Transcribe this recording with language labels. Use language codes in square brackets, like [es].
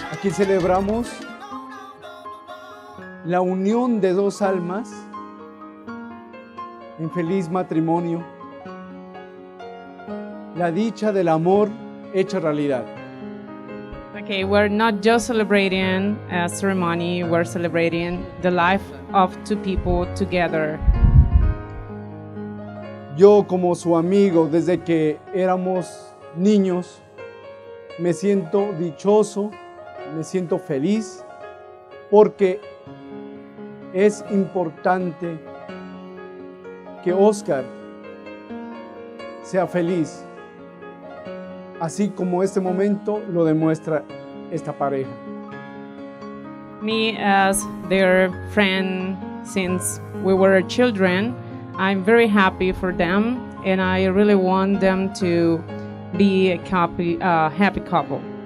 [es] celebramos la unión de dos almas en feliz matrimonio, la dicha del amor hecha realidad. [en] Okay, we're not just celebrating a ceremony, we're celebrating the life of two people together. [es] Yo, como su amigo desde que éramos niños, me siento dichoso, me siento feliz, porque es importante que Oscar sea feliz, así como este momento lo demuestra esta pareja. [en] Me, as their friend since we were children, I'm very happy for them, and I really want them to be a happy couple.